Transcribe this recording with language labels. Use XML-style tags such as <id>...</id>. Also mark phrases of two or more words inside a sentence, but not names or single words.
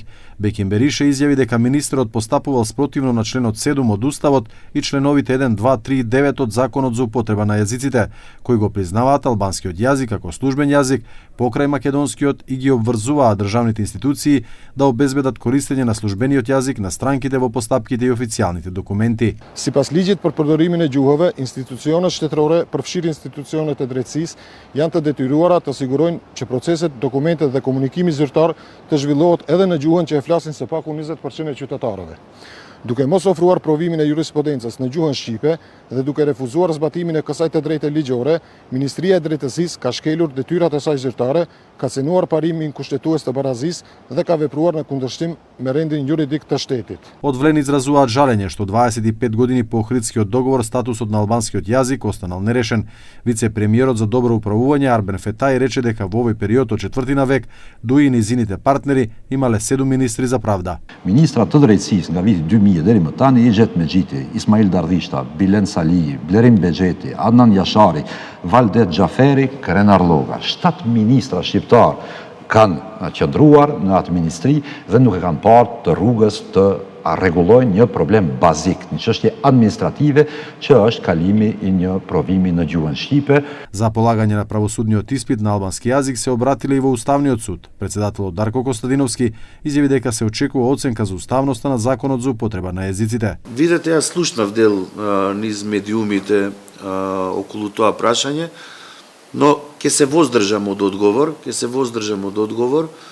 <mk>Бекин Берише изјави дека министерот постапувал спротивно на членот 7 од Уставот и членовите 1, 2, 3 и 9 од Законот за употреба на јазиците, кои го признаваат албанскиот јазик како службен јазик покрај македонскиот и ги обврзуваат државните институции да обезбедат користење на службениот јазик на странките во постапките и официјалните документи.</mk> <sq>Сипас лиgjit për përdorimin e gjuhëve, institucionet shtetërore përfshirë institucionet e drejtësisë janë të detyruara të sigurojnë që proceset, dokumentet dhe komunikimi zyrtar të zhvillohet edhe në gjuhën që e flasin së paku 20% e qytetarëve. Duke mos ofruar provimin e jurisprudencës në gjuhën shqipe dhe duke refuzuar zbatimin e kësaj të drejtë ligjore, Ministria e Drejtësisë ka shkelur detyrat e saj zyrtare, ka cenuar parimin kushtetues të barazisë dhe ka vepruar në kundërshtim me rendin juridik të shtetit.</sq> <mk>Од Влен изразуваат жалење што 25 години по Охридскиот договор статусот на албанскиот јазик останал нерешен. Вице-премиерот за добро управување Арбен Фетај рече дека во овој период од 4 век дуи и низините партнери имале 7 министри за правда.</mk> <sq>Ministrat të drejtësisë nga viti 2000 deri më tani Igjet Megjiti, Ismail Dardhishta, Bilen Saliji, Blerim Bexheti, Adnan Jashari, Valdet Xhaferi, Krenar Lloga. 7 ministra shqiptar kanë qëndruar në atë ministri dhe nuk e kanë parë të rrugës të rregullojnë një problem bazik, një çështje administrative që është kalimi i një provimi në gjuhën shqipe.</sq> <mk>За полагање на правосудниот испит на албански јазик се обратиле и во Уставниот суд. Председателот Дарко Костадиновски изјави дека се очекува оценка за уставноста на законот за употреба на јазиците. Видете, јас слушнав дел низ медиумите околу тоа прашање, но ќе се воздржам од одговор.</mk>